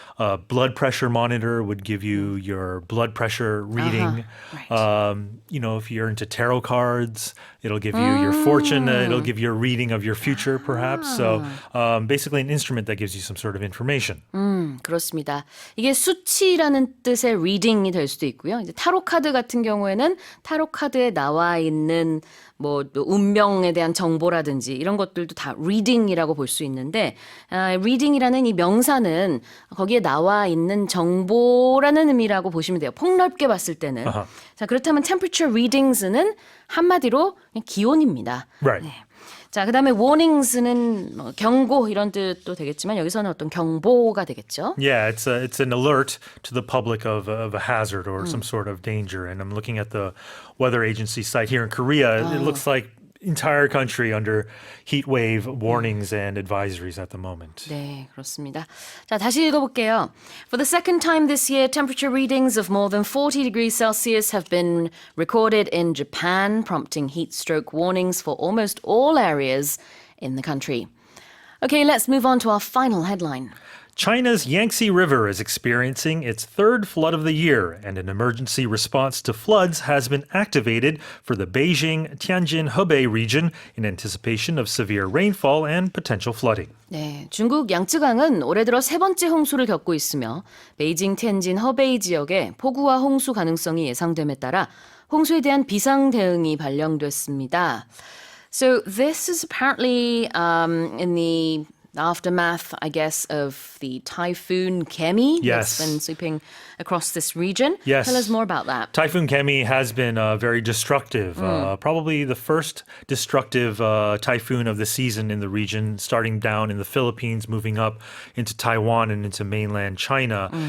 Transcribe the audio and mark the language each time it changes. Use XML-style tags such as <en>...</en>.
<en>A blood pressure monitor would give you your blood pressure reading. Right. If you're into tarot cards, it'll give you your fortune. It'll give you a reading of your future, perhaps. So basically, an instrument that gives you some sort of information.</en> <ko>그렇습니다. 이게 수치라는 뜻의 reading이 될 수도 있고요. 이제 타로 카드 같은 경우에는 타로 카드에 나와 있는 뭐 운명에 대한 정보라든지 이런 것들도 다 reading이라고 볼 수 있는데 reading이라는 이 명사는 거기에 나와 있는 정보라는 의미라고 보시면 돼요. 폭넓게 봤을 때는. 자, 그렇다면</ko> <en>temperature readings</en> <ko>는 한마디로 그냥 기온입니다.</ko> <en>Right.</en> <ko>네. 자, 그다음에 warnings는 뭐 경고 이런 뜻도 되겠지만 여기서는 어떤 경보가 되겠죠.</ko> <en>Yeah, it's an alert to the public of a hazard or some sort of danger. And I'm looking at the weather agency site here in Korea. It looks like entire country under heat wave warnings and advisories at the moment.</en> <ko>네, 그렇습니다. 자, 다시 읽어볼게요.</ko> <en>For the second time this year, temperature readings of more than 40 degrees Celsius have been recorded in Japan, prompting heat stroke warnings for almost all areas in the country. Okay, let's move on to our final headline. China's Yangtze River is experiencing its third flood of the year, and an emergency response to floods has been activated for the Beijing, Tianjin, Hebei region in anticipation of severe rainfall and potential flooding.</en> <ko>네, 중국 양쯔강은 올해 들어 세 번째 홍수를 겪고 있으며 베이징, 텐진, 허베이 지역에 폭우와 홍수 가능성이 예상됨에 따라 홍수에 대한 비상 대응이 발령됐습니다.</ko> <en>So this is apparently in the aftermath, I guess, of the typhoon Kemi Yes. that's been sweeping across this region. Yes. Tell us more about that. Typhoon Kemi has been very destructive, probably the first destructive typhoon of the season in the region, starting down in the Philippines, moving up into Taiwan and into mainland China.</en>